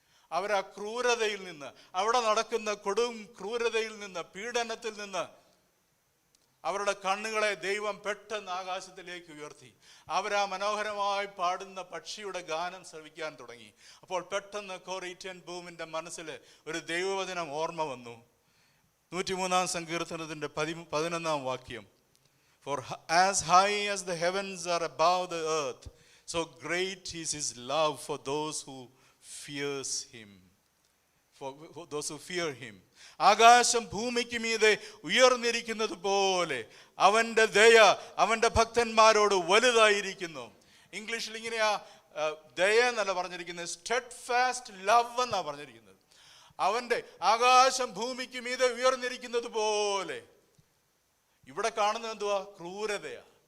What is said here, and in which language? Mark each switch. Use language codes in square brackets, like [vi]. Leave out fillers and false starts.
[ml] അവരാ ക്രൂരതയിൽ നിന്ന്, അവിടെ നടക്കുന്ന കൊടും ക്രൂരതയിൽ നിന്ന്, പീഡനത്തിൽ നിന്ന് അവരുടെ കണ്ണുകളെ ദൈവം പെട്ടെന്ന് ആകാശത്തിലേക്ക് ഉയർത്തി. അവരാ മനോഹരമായി പാടുന്ന പക്ഷിയുടെ ഗാനം ശ്രവിക്കാൻ തുടങ്ങി. അപ്പോൾ പെട്ടെന്ന് കൊറി ടെൻ ബൂമിൻ്റെ മനസ്സിൽ ഒരു ദൈവവചനം ഓർമ്മ വന്നു. 103-ാം സങ്കീർത്തനത്തിൻ്റെ 11-ാം വാക്യം. [en] For as high as the heavens are above the earth, so great is his love for those who fears him. For those who fear him. [ml] ആകാശം ഭൂമിക്ക് മീതെ ഉയർന്നിരിക്കുന്നത് പോലെ അവൻ്റെ ദയ അവൻ്റെ ഭക്തന്മാരോട് വലുതായിരിക്കുന്നു. ഇംഗ്ലീഷിൽ ഇങ്ങനെയാ ദയ എന്നല്ല പറഞ്ഞിരിക്കുന്നത്, [en] steadfast love [ml] എന്നാണ് പറഞ്ഞിരിക്കുന്നത്. അവൻ്റെ ആകാശം ഭൂമിക്ക് മീതെ ഉയർന്നിരിക്കുന്നത് പോലെ. ഇവിടെ കാണുന്നത് എന്തുവാ? ക്രൂരതയാ.